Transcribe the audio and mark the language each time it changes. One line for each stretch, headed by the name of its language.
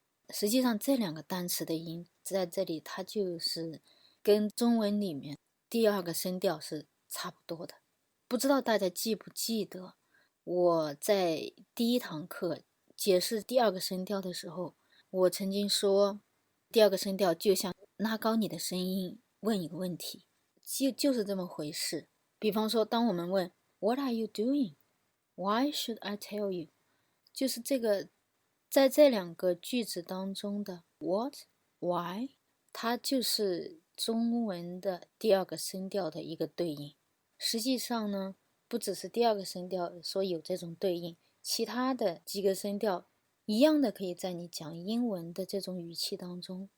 Chinese: 实际上这两个单词的音在这里它就是跟中文里面第二个声调是差不多的。不知道大家记不记得，我在第一堂课解释第二个声调的时候，我曾经说第二个声调就像拉高你的声音问一个问题，就是这么回事。比方说当我们问
English: What are you doing? Why should I tell you?
Chinese: 就是这个在这两个句子当中的 What?
English: Why?
Chinese: 它就是中文的第二个声调的一个对应。实际上呢，不只是第二个声调说有这种对应，其他的几个声调一样的可以在你讲英文的这种语气当中。